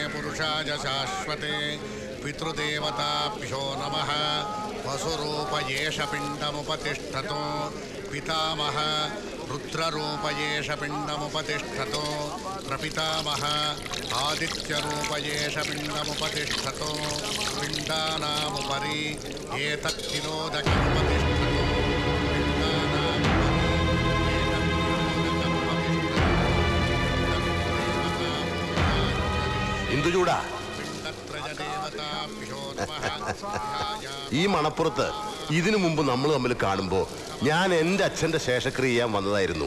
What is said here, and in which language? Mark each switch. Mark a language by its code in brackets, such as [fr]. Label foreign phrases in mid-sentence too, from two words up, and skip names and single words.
[sa] पुरुषाय शाश्वते पितृदेवताभ्यो नमः वसुरूपयेष पिण्डमुपतिष्ठतो पितामह रुद्ररूपयेष पिण्डमुपतिष्ठतो प्रपितामह आदित्यरूपयेष पिण्डमुपतिष्ठतो पिण्डानामुपरि एतत्तिरोदकमुपतिष्ठतो [ml] ഇന്ദുചൂടാ ഈ മണപ്പുറത്ത് ഇതിനു മുമ്പ് നമ്മൾ തമ്മിൽ കാണുമ്പോ ഞാൻ എൻ്റെ അച്ഛൻ്റെ ശേഷക്രിയ ചെയ്യാൻ വന്നതായിരുന്നു.